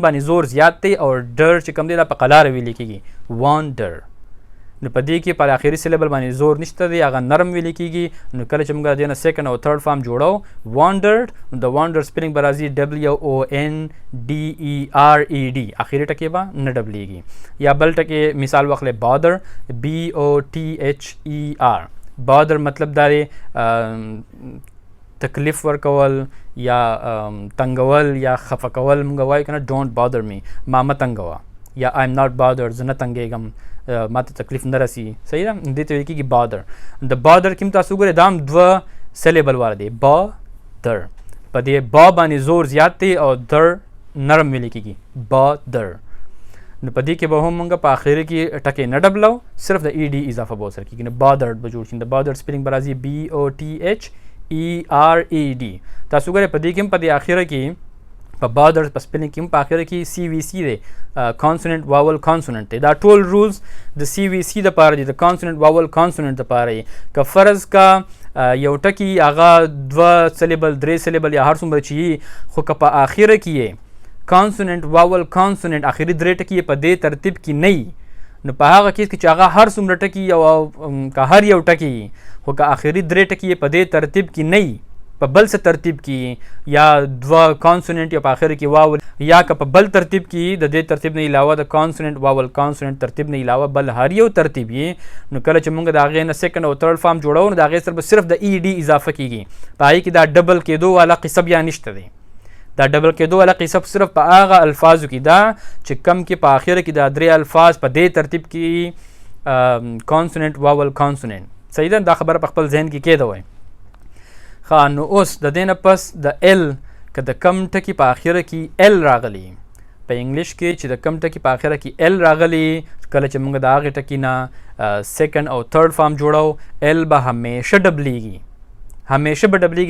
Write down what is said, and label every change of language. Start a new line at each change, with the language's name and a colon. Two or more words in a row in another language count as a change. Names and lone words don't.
Pashto: باندې زور زیات دی او ډر چې کوم دی دا په قلاره ویلې کېږي وانډر نو په دې کې په آخري سیلیبل باندې زور نشته دی هغه نرم ویلې کېږي نو کله چې موږ د دې نه سیکنډ او
English: third form
Pashto: جوړو وانډرډ نو د وانډر سپیلنګ به راځي ډبلیو او
English: N D E R E D
Pashto: آخري ټکی به نه ډبلیږي یا بل ټکی مثال واخلئ بادر
English: B O T H E R
Pashto: bother مطلب دا دی تکلیف ورکول یا تنګول یا خفه کول موږ وایو که نه
English: don't bother me
Pashto: ما مه تنګوه یا
English: I'm not bothered
Pashto: زه نه تنګېږم ما ته تکلیف نه رسي صحیح ده دې ته ویل کېږي bother د bother کې هم تاسو وګورئ دا هم دوه syllable والا دی bother په دې با باندې زور زیات دی او در نرم ویل کېږي bother نو په دې کې به هم موږ په آخر کې ټکې نه ډبلو صرف د ای ډي اضافه به ورسره کېږي نو bothered به جوړ شي د
English: bothered spelling
Pashto: به راځي BOTHERED تاسو وګورئ په دې کې هم په دې آخره کې په bothered په spelling کې هم په آخره کې CVC دی
English: consonant vowel consonant
Pashto: دی دا ټول rules د CVC دپاره دي د
English: consonant vowel consonant
Pashto: دپاره یې که فرض کا یو ټکي هغه دوه syllable درې syllable یا هر څومره چې وي خو که په آخره کې یې
English: consonant vowel consonant
Pashto: آخري درې ټکي په دې ترتیب کې نه وي نو په هغه کیس کې چې هغه هر څومره ټکي او که هر یو ټکي خو که آخري درې ټکي په دې ترتیب کې نه وي په بل څه ترتیب کې یا دوه consonant یا په آخر کې واول یا که په بل ترتیب کې د دې ترتیب نه علاوه د
English: consonant vowel consonant
Pashto: ترتیب نه علاوه بل هر یو ترتیب یې نو کله چې موږ د هغې نه سیکنډ او
English: third form
Pashto: جوړو نو د هغې سره به صرف د ای ډي اضافه کېږي په هغې کې دا ډبل کېدو والا قصه بیا نشته دی دا ډبل کېدو والا قصه صرف په هغه الفاظو کې ده چې کم کې په آخره کې دا درې الفاظ په دې ترتیب کې
English: consonant vowel consonant
Pashto: صحیح ده دا خبره په خپل ذهن کې کېده وای ښه نو اوس د دې نه پس د ال که د کم ټکي په آخره کې ال راغلی په انګلیش کې چې د کم ټکي په آخره کې ال راغلی کله چې موږ د هغې ټکي نه سیکنډ او
English: third form
Pashto: جوړو ال به همیشه ډبلیږي همیشه به ډبلیږي